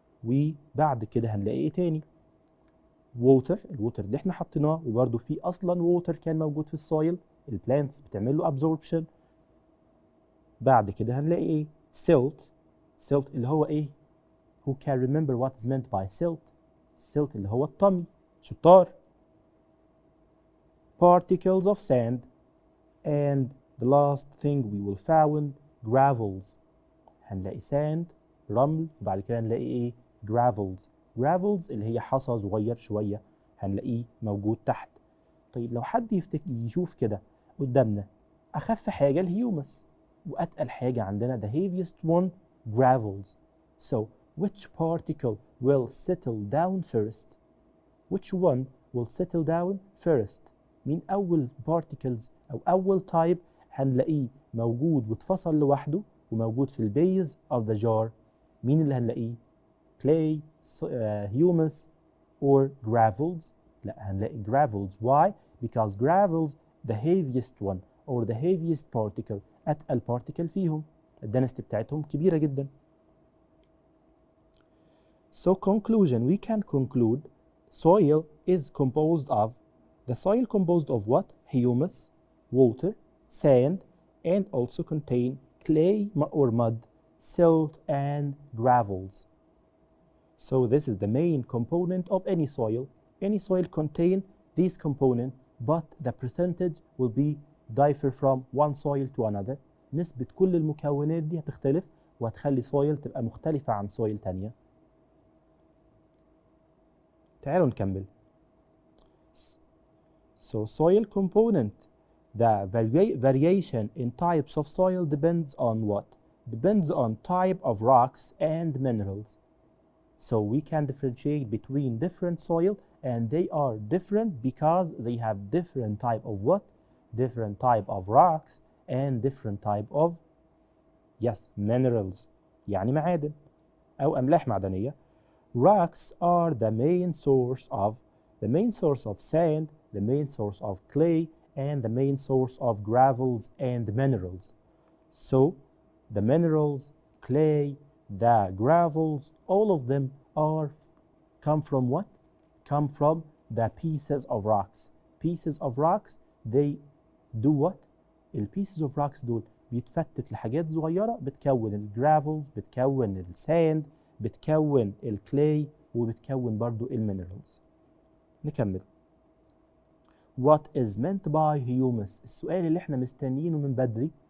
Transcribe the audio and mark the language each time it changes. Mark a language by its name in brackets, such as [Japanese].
[Arabic] وبعد كده هنلاقي ايه تاني؟ الووتر اللي احنا حطيناه، وبرده في اصلا ووتر كان موجود في السويل، البلانتس بتعمل له absorption. بعد كده هنلاقي ايه؟ silt اللي هو ايه؟ [English] who can remember what is meant by silt؟ [Arabic] silt اللي هو الطمي، شطار. [English] particles of sand, and the last thing we will found gravels. [Arabic] هنلاقي sand رمل، وبعد كده هنلاقي ايه؟ gravels اللي هي حصى صغير شويه هنلاقيه موجود تحت. طيب لو حد يشوف كده قدامنا، اخف حاجه الهيومس واتقل حاجه عندنا [English] the heaviest one gravels. So which particle will settle down first? Which one will settle down first. [Arabic] مين أول particles أو أول type هنلاقيه موجود واتفصل لوحده وموجود في البيز [English] of the jar؟ [Arabic] مين اللي هنلاقيه؟ clay, humus or gravels؟ لا، هنلاقي gravels. [English] Why? Because gravels the heaviest one or the heaviest particle. [Arabic] أتقل particle فيهم، الدنسيتي بتاعتهم كبيرة جدا. [English] So conclusion, we can conclude soil is composed of, the soil composed of what? Humus, water, sand, and also contain clay or mud, silt, and gravels. So this is the main component of any soil. Any soil contain these components, but the percentage will be differ from one soil to another. [Arabic] نسبة كل المكونات دي هتختلف وهتخلي soil تبقى مختلفة عن soil تانية. تعالوا نكمل. [English] So soil component, the variation in types of soil depends on what? Depends on type of rocks and minerals. So we can differentiate between different soil, and they are different because they have different type of what? Different type of rocks and different type of, yes, minerals. [Arabic] يعني معادن أو أملاح معدنية. [English] Rocks are the main source of sand, the main source of clay, and the main source of gravels and minerals. So the minerals, clay, the gravels, all of them come from what? Come from the pieces of rocks. Pieces of rocks, they do what? [Arabic] pieces of rocks دول بيتفتت لحاجات صغيرة بتكون الجرافلز، بتكون الساند، بتكون الكلاي، وبتكون برضو المينرالز. نكمل. [English] What is meant by humus؟ [Arabic] السؤال اللي احنا مستنيينه من بدري.